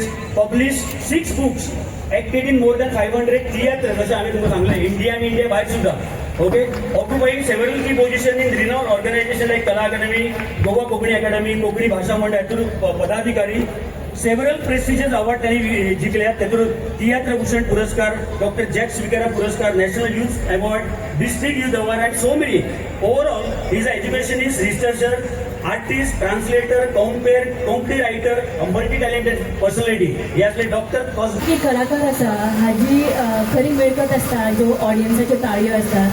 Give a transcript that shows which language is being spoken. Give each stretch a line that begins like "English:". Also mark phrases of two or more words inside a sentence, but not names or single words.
English: Publish 6 books. Acted in more than 500 theatre.
Konkani: जसं आम्ही तुम्हाला सांगलं इंडिया आणि इंडिया बाहेर सुद्धा. ओके.
English: occupying several key position in renowned organisation like Kala Akademi, Goa Konkani Academy, Konkani Bhasha Mandal
Konkani: यातून पदाधिकारी.
English: several prestigious award
Konkani: त्यांनी जिंकल्या. त्यातून थिएटर भूषण पुरस्कार, डॉक्टर जॅक स्विकारा पुरस्कार, नॅशनल यूथ अवॉर्ड, डिस्ट्रिक्ट यूथ अवॉर्ड
English: and so many. Overall his education is researcher, artist, translator, compli writer, multi talented personality.
Konkani: हे असले डॉक्टर कलाकार आसा हाजी खरी मिळकत असता जो ऑडियन्साच्यो ताळयो असतात.